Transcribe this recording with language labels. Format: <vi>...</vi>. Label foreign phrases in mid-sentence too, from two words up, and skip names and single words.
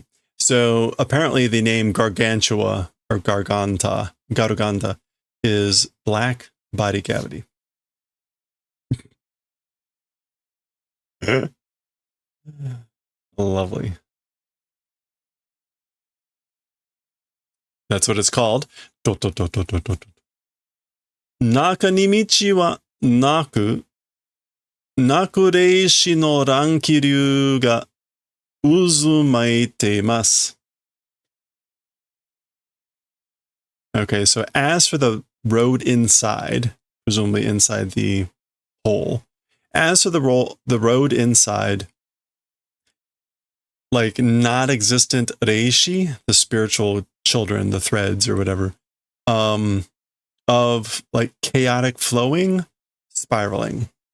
<en>So apparently the name gargantua or garganta is black body cavity. Lovely. That's what it's called.</en> <ja>中に道は無く、無く霊糸の乱気流が渦巻いてます.</ja> <en>Okay, so as for the road inside, presumably inside the hole, as for the road inside, like not existent reishi, the spiritual children, the threads or whatever, of like chaotic flowing, spiraling.</en>